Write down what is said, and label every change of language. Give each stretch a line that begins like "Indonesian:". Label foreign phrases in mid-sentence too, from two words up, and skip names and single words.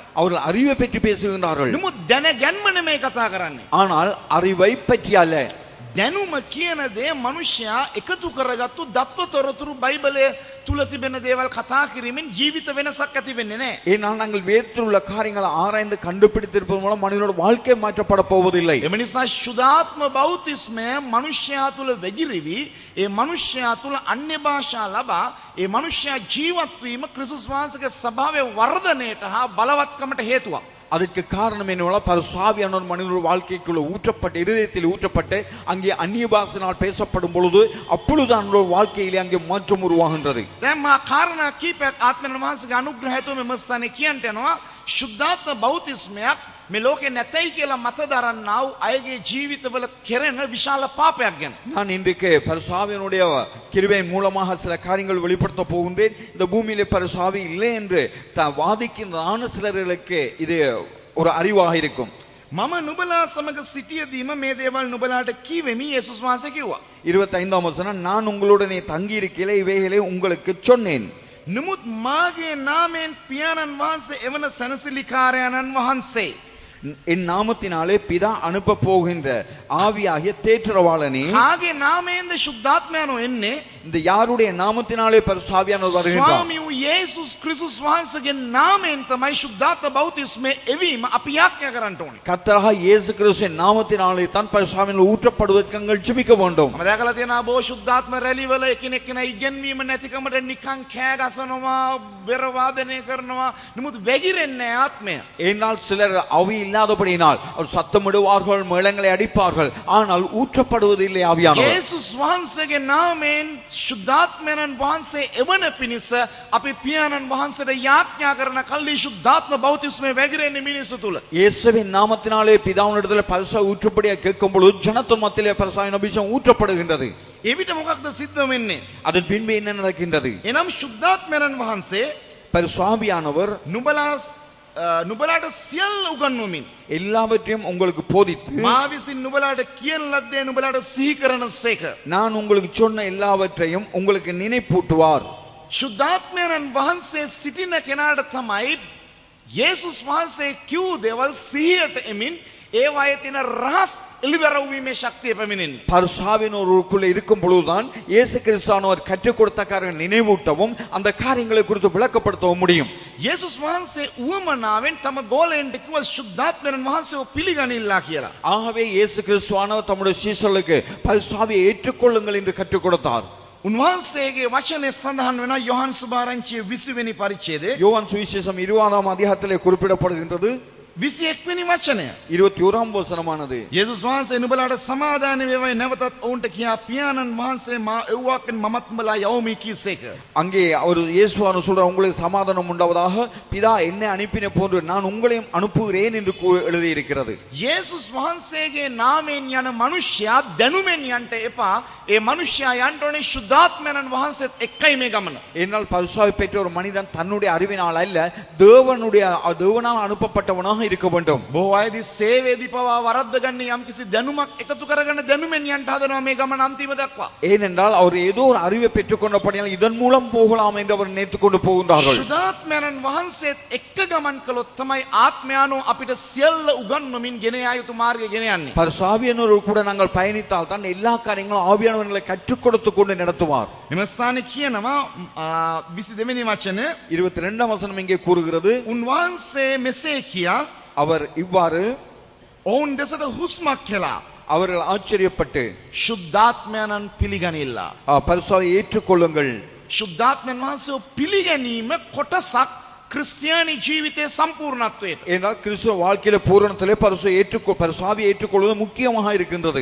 Tamil: அவர்கள் அறிவை பற்றி பேசுகின்றார்கள்.
Sinhala: නමුත් දැනගැන්ම නෙමෙයි කතා කරන්නේ.
Tamil: ஆனால் அறிவை பற்றி அல்ல.
Sinhala: දැනුම කියන දේ මනුෂ්‍යයා එකතු කරගත්තු දත්වතොරතුරු බයිබලයේ තුල තිබෙන දේවල් කතා කිරීමෙන් ජීවිත වෙනසක් ඇති වෙන්නේ නැහැ.
Tamil: ஏனால் நாங்கள் வேதத்தில் உள்ள காரியங்களை ஆராய்ந்து கண்டுபிடித்திருப்பதன் மூலம் மனிதனோட வாழ்க்கை மாற்றப்பட போவதில்லை.
Sinhala: එම නිසා ශුද්ධාත්ම බෞතිස්මය මනුෂ්‍යයා තුල වැగిරිවි ඒ මනුෂ්‍යයා තුල අන්‍ය භාෂා ලබා ඒ මනුෂ්‍යයා ජීවත් වීම ක්‍රිස්තුස් වහන්සේගේ ස්වභාවයේ වර්ධනයට හා බලවත්කමට හේතුවක්.
Tamil: அதற்கு காரணம் என்னவென்றால் பரிசுத்தாவியானவர் மனிதனுடைய வாழ்க்கைக்குள்ள ஊற்றப்பட்டு இருதயத்தில் ஊற்றப்பட்டு அங்கே அந்நிய பாஷையினால் பேசப்படும் பொழுது அப்பொழுது அவனுடைய வாழ்க்கையிலே அங்கே மாற்றம் உருவாகின்றது.
Sinhala: දැන් මා කාරණා කීපයක් ආත්මයන් වහන්සේගේ අනුග්‍රහයතුව මෙම ස්ථානයේ කියන්ට යනවා. ශුද්ධාත්ම බෞතිස්මයක් මේ ලෝකේ නැතයි කියලා මත දරන්නා වූ අයගේ ජීවිතවල කෙරෙන විශාල පාපයක් ගැන.
Tamil: நான் இன்றைக்கு பரிசுத்தாவியினுடைய கிருபையின் மூலமாக சில காரியங்கள் வெளிப்படுத்த போகின்றேன். இந்த பூமியிலே பரிசுத்தாவி இல்லை என்று வாதிக்கின்ற சிலர்களுக்கு இது ஒரு அறிவாக இருக்கும்.
Sinhala: මම නුඹලා සමග සිටියදීම මේ දේවල් නුඹලාට කීවෙමි යේසුස් වහන්සේ කිව්වා.
Tamil: 25ஆம் வசனம் நான் உங்களுடனே தங்கி இருக்கையிலே இவைகளை உங்களுக்கு சொன்னேன்.
Sinhala: නමුත් මාගේ නාමයෙන් පියාණන් වහන්සේ එවන සනසිලිකාරයන්න් වහන්සේ
Tamil: என் நாமத்தினாலே பிதா அனுப்ப போகின்ற ஆவியாகிய தேற்றரவாளனே.
Sinhala: කාගේ නාමයෙන්ද ශුද්ධාත්මයන්ෝ එන්නේ?
Tamil: இந்த யாருடைய நாமத்தினாலே பரிசுத்தாவியானவர் வருகின்றார்?
Sinhala: ස්වාමී වූ යේසුස් ක්‍රිස්තුස් වහන්සේගේ නාමයෙන් තමයි ශුද්ධාත්ම බෞතිස්මය එවීම අපි යාඥා කරන්න ඕනේ.
Tamil: கர்த்தராக இயேசு கிறிஸ்துவின் நாமத்தினாலே தான் பரிசுத்தாவியானவர் ஊற்றப்படுவதற்கு நாங்கள் ஜெபிக்க வேண்டும்.
Sinhala: මම දැකලා තියෙනවා බොහෝ ශුද්ධාත්ම රැලිවල එකිනෙක කෙනා ඉගෙන්වීම නැතිකමට නිකන් කෑ ගසනවා, බෙර වාදනය කරනවා. නමුත් වැగిරෙන්නේ නැහැ ආත්මය.
Tamil: ஏனால் சிலர் அவி இல்லாதபடியினால் அவர் சத்தமிடுவார்கள், மேளங்களை அடிப்பார்கள், ஆனால் ஊற்றப்படுவதில்லை ஆவியானவர்.
Sinhala: යේසුස් වහන්සේගේ නාමයෙන් ශුද්ධාත්මයන්න් වහන්සේ එවන පිණිස අපි පියාණන් වහන්සේට යාඥා කරන කල්ලි ශුද්ධාත්ම බෞතිස්මය වැగిරෙන්නේ මිනිසු තුල.
Tamil: இயேசுவின் நாமத்தினாலே பிதாவினிடத்தில் பரிசுத்த ஊற்றப்படியா கேட்கும் பொழுது ஜனத்தின் மத்தியிலே பரிசுத்த அபிஷேகம் ஊற்றப்படுகின்றது.
Sinhala: එවිට මොකක්ද සිද්ධ වෙන්නේ?
Tamil: அதன் பின்பு என்ன நடக்கின்றது?
Sinhala: එනම් ශුද්ධාත්මයන්න් වහන්සේ
Tamil: பரிசுத்தாவியானவர்
Sinhala: නුඹලාට සියල්ල උගන්වමින්
Tamil: எல்லாவற்றையும் உங்களுக்கு போதித்து
Sinhala: මා විසින් නුඹලාට කියන ලද්දේ නුඹලාට සිහි කරනසේක.
Tamil: நான் உங்களுக்கு சொன்ன எல்லாவற்றையும் உங்களுக்கு நினைப்பூட்டுவார்.
Sinhala: ශුද්ධාත්මයන්න් වහන්සේ සිටින කෙනාට තමයි යේසුස් වහන්සේ කිව් දේවල් සිහියට එමින් ඒවායේ තියෙන රහස් එළිදරවීමේ ශක්තිය පැමිණෙන්නේ.
Tamil: பரிசுத்தாவியானவருக்குள்ள இருக்கும் பொழுதுதான் இயேசு கிறிஸ்துவானவர் கற்றுக் கொடுத்த காரியங்களை நினைவூட்டவும் அந்த காரியங்களை குறித்து விளக்கப்படுத்தவும் முடியும்.
Sinhala: යේසුස් වහන්සේ උවමනාවෙන් තම ගෝලයන්ට කිව්ව ශුද්ධාත්මයන් වහන්සේව පිළිගනින්නලා කියලා.
Tamil: ஆகவே இயேசு கிறிஸ்துவானவர் தம்முடைய சீஷர்களுக்கு பரிசுத்தாவியை ஏற்றுக்கொள்ளுங்கள் என்று கற்றுக் கொடுத்தார்.
Sinhala: උන්වහන්සේගේ වචනේ සඳහන් වෙනවා යොහන් සුභාරංචියේ 20 වෙනි පරිච්ඡේදයේ
Tamil: யோவான் சுவிசேஷம் 20ஆம் அதிகாரத்திலே குறிப்பிடப்படுகின்றது.
Sinhala: 21 වෙනි වචනය.
Tamil: 21ஆம் வசனமானது
Sinhala: යේසුස් වහන්සේ නුඹලාට සමාදාන වේවයි නැවතත් ඔවුන්ට කියා පියාණන් වහන්සේ මා එව්වාකෙන් මමත් නුඹලා යවමි කීසේක.
Tamil: அங்கே அவர் இயேசுவானவர் சொல்றார், உங்களுக்கு சமாதானம் உண்டாவதாக, பிதா என்னை அனுப்பின போன்று நான் உங்களையும் அனுப்புகிறேன் என்று எழுதி இருக்கிறது.
Sinhala: යේසුස් වහන්සේගේ නාමයෙන් යන මනුෂ්‍යයා දැනුමෙන් යන්න එපා. ඒ මනුෂ්‍යයා යන්න ඕනේ ශුද්ධාත්මයන් වහන්සේත් එක්කයි මේ ගමන.
Tamil: என்னால் பரிசுத்தாவி பெற்ற ஒரு மனிதன் தன்னுடைய அறிவினால் அல்ல, தேவனால் அனுப்பப்பட்டவனாக இருக்க வேண்டும்.
Sinhala: බොහෝ අයදී සේවයේදී පවා වරද්ද ගන්න යම්කිසි දැනුමක් එකතු කරගෙන දැනුමෙන් යන්න හදනවා මේ ගමන අන්තිම දක්වා.
Tamil: ஏனென்றால் அவர் ஏதோ ஒரு அறிவை பெற்றுக்கொண்டபடியால் இதன் மூலம் போகலாம் என்று அவர் நினைத்துக் கொண்டு போகின்றார்கள்.
Sinhala: ශුද්ධාත්මයන් වහන්සේත් එක්ක ගමන් කළොත් තමයි ආත්මයානෝ අපිට සියල්ල උගන්වමින් ගෙන යා යුතු මාර්ගය ගෙන යන්නේ.
Tamil: பரிசுத்தாவியானவர் கூட நாங்கள் பயணித்தால் தான் எல்லா காரியங்களும் ஆவியானவர்களை கற்றுக் கொடுத்து கொண்டு நடத்துவார்.
Sinhala: මෙම ස්ථානයේ කියනවා 22 වෙනි වචනේ
Tamil: 22ஆம் வசனம் இங்கே கூறுகிறது,
Sinhala: උන්වහන්සේ මෙසේ කියා
Tamil: அவர் இவ்வாறு
Sinhala: ඔවුන් දෙසට හුස්මක් කියලා
Tamil: அவர்கள் ஆச்சரியப்பட்டு
Sinhala: ශුද්ධාත්මයන්න් පිළිගනිල්ලා.
Tamil: பரிசுத்தாவியை ஏற்றுக்கொள்ளுங்கள்.
Sinhala: ශුද්ධාත්මයන් වහන්සේව පිළිගැනීම කොටසක් ක්‍රිස්තියානි ජීවිතයේ සම්පූර්ණත්වයට.
Tamil: ஏனென்றால் கிறிஸ்துவ வாழ்க்கையில பூரணத்திலே பரிசுத்தாவியை ஏற்றுக்கொள்வது முக்கியமாக இருக்கின்றது.